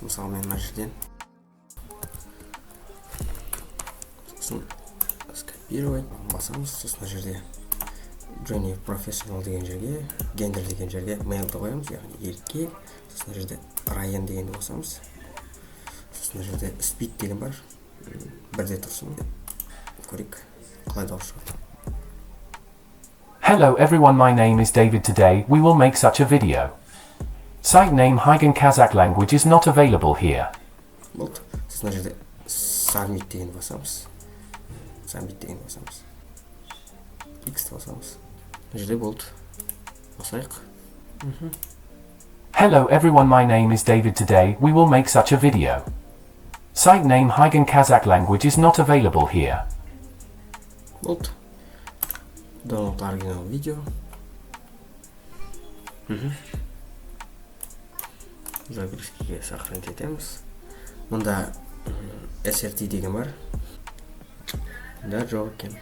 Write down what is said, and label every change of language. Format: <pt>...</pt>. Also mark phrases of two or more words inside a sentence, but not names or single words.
<kk>Мысалы мен мына жерден сосын скопировать басамыз. Сосын мына жерде және профессионал деген жерге, гендер деген жерге мейлді қоямыз, яғни еркек. Сосын мына жерде район дегенді басамыз. Сосын мына жерде speed деген бар. Бірде тұрсын. Көрейік. Қалай дауыс шығады.</kk> <en>Hello everyone, my name is David. Today we will make such a video. Site name HeyGen Kazakh language is not available here.</en> <kk>Болды. Сосын мына жерде submit дегенді басамыз. Submit дегенді басамыз. Текст басамыз. Мына жерде болды. Басайық.</kk> <en>Hello everyone, my name is David. Today we will make such a video. Site name HeyGen Kazakh language is not available here.</en> <kk>Болды. Download оригинал видео. Загрузкаға сохранить етеміз. Мұнда SRT деген бар. Мұнда жоқ екен.</kk>